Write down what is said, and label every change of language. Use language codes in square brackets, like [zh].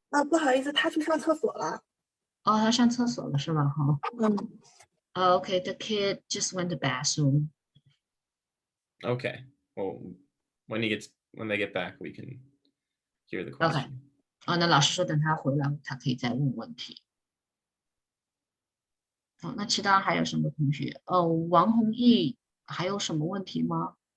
[zh] 不好意思，他去上厕所了。他上厕所了是吧？哈。 [en] Okay, the kid just went to bathroom. Okay. Well, when they get back, we can hear the question. Okay. [zh] 那老师说等他回来，他可以再问问题。那其他还有什么同学？王弘毅还有什么问题吗？